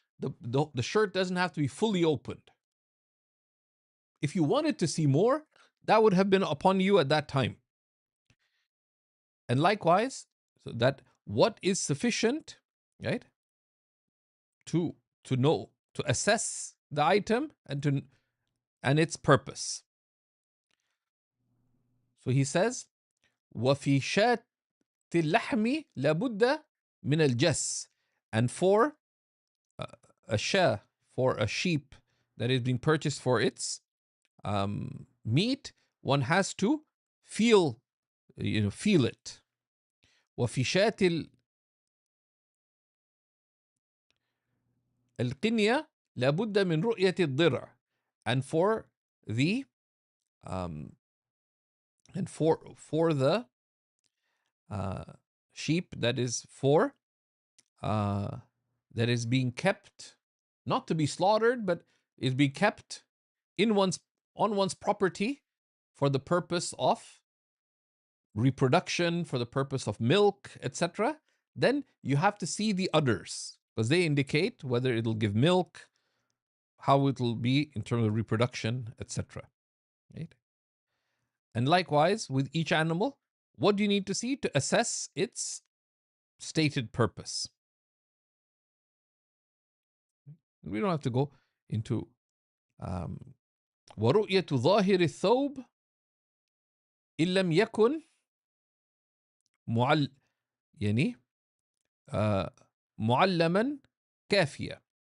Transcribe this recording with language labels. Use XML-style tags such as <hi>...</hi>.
<en>The shirt doesn't have to be fully opened. If you wanted to see more, that would have been upon you at that time. And likewise, so that what is sufficient, right, to know, to assess the item and its purpose. So he says,</en> <ar>وفي شاة اللحم لابد من الجس.</ar> <en>And for a shah, for a sheep that is being purchased for its meat, one has to feel it.</en> <ar>وفي شاة القنية لابد من رؤية الضرع.</ar> <en>And for the the sheep that is that is being kept, not to be slaughtered, but is being kept on one's property for the purpose of reproduction, for the purpose of milk, etc., then you have to see the udders because they indicate whether it'll give milk, how it'll be in terms of reproduction, etc. Right? And likewise with each animal, what do you need to see to assess its stated purpose? We don't have to go into</en> <ar>ورؤية ظاهر الثوب إن لم يكن يعني معلما كافية.</ar>